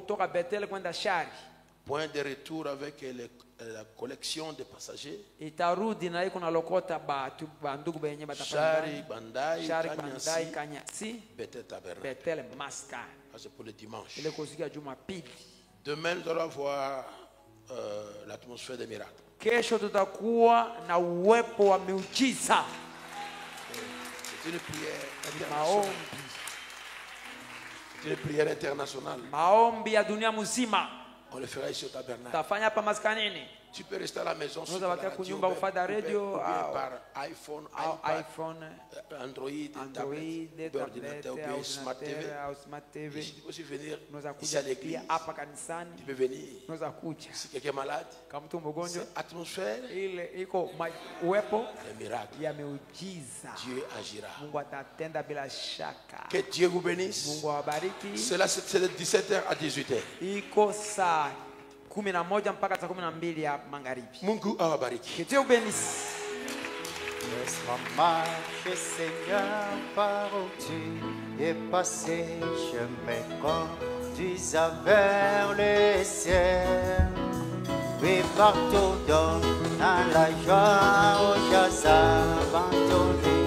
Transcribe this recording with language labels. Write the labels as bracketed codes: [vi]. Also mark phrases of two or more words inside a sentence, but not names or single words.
[fr] Point de retour avec la collection de passagers. Shari, Bandai, Kanyasi, Bethel Tabernacle. C'est pour le dimanche. Demain, nous allons voir l'atmosphère des miracles. [sw] Kesho tutakuwa na uwepo wa miujiza. [fr] C'est une prière internationale. C'est une prière internationale. [sw] Maombi ya dunia mzima. [fr] On le fera ici au tabernacle. [sw] Tafanya hapa maskanini. [fr] Tu peux rester à la maison sur la radio, par iPhone, iPad, Android, ordinateur, Smart TV. Et si tu peux aussi venir ici à l'église, tu peux venir. Si quelqu'un est malade, c'est atmosphère, le miracle. Dieu agira. Que Dieu vous bénisse. C'est de 17h à 18h. [sw] Mungu awabariki. [fr] Laisse-moi marcher, Seigneur, par où tu es passé. Je me conduis vers le ciel. Oui, partout dans la joie, où j'ai abandonné.